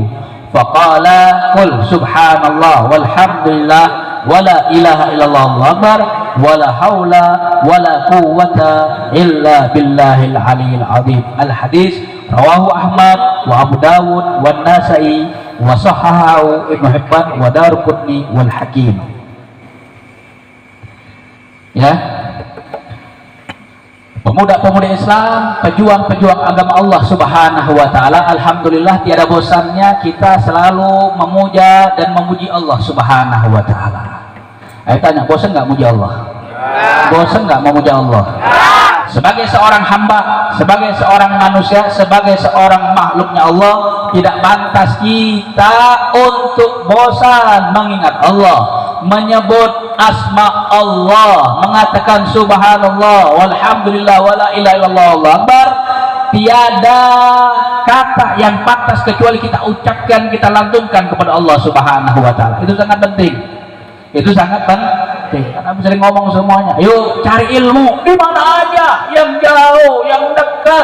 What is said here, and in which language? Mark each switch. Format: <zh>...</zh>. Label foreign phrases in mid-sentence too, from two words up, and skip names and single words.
<ar>فقال قل سبحان الله والحمد لله ولا إله إلا الله الله أكبر ولا حول ولا قوة إلا بالله العلي العظيم. الحديث رواه أحمد وأبو داود والنسائي وصححه ابن حبان والدارقطني والحاكم.</ar> <id>Ya, pemuda-pemuda Islam, pejuang-pejuang agama Allah</id> <ar>سبحانه وتعالى,</ar> <id>alhamdulillah tiada bosannya kita selalu memuja dan memuji Allah</id> <ar>سبحانه وتعالى.</ar> <id>Ayo tanya, bosan nggak muji Allah? Bosan nggak memuja Allah? Sebagai seorang hamba, sebagai seorang manusia, sebagai seorang makhluknya Allah, tidak pantas kita untuk bosan mengingat Allah, menyebut asma Allah, mengatakan</id> <ar>سبحان الله والحمد لله ولا إله إلا الله الله أكبر.</ar> <id>Tiada kata yang pantas kecuali kita ucapkan, kita lantunkan kepada Allah</id> <ar>سبحانه وتعالى.</ar> <id>Itu sangat penting. Itu sangat penting. Karena sering ngomong semuanya, yuk cari ilmu di mana aja, yang jauh, yang dekat.</id>